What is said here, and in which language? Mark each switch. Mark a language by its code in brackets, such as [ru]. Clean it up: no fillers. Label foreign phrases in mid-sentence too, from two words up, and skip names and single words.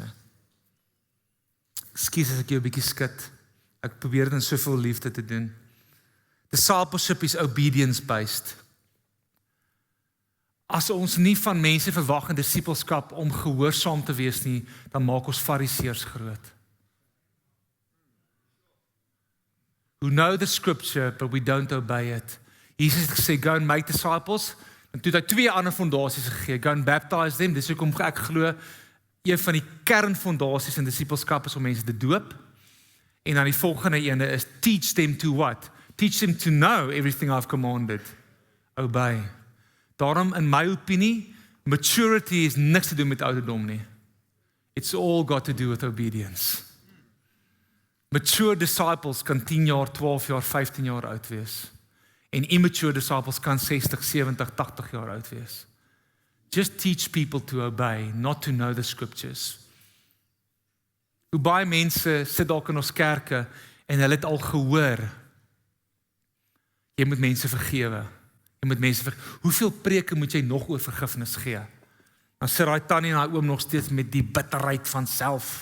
[af] Ekskuus as ek jou 'n bietjie skud. Ek probeer dit in soveel liefde te doen. [en] Discipleship is obedience-based. [af] As ons nie van mense verwag in disipelskap om gehoorsaam te wees nie, dan maak ons fariseërs groot. [en] Who know the scripture, but we don't obey it. [af] Jesus het gesê, [en] go and make disciples. [af] En toe het hy 2 ander fondasies gegee. [en] Go and baptize them. [af] Dis hoekom ek glo, een van die kernfondasies in disipelskap is om mense te doop. En dan die volgende ene is, [en] teach them to what? Teach them to know everything I've commanded. Obey. [af] Daarom, in my opinie, maturity is niks te doen met ouderdom nie. [en] It's all got to do with obedience. Mature disciples [af] kan 10 jaar, 12 jaar, 15 jaar oud wees. En [en] immature disciples [af] kan 60, 70, 80 jaar oud wees. [en] Just teach people to obey, not to know the scriptures. [af] Hoe baie mense sit dalk in ons kerke en hulle het al gehoor, jy moet mense vergewe. Hoeveel preke moet jy nog oor vergifnis gee? Dan sit daai tannie en daai oom nog steeds met die bitterheid van self.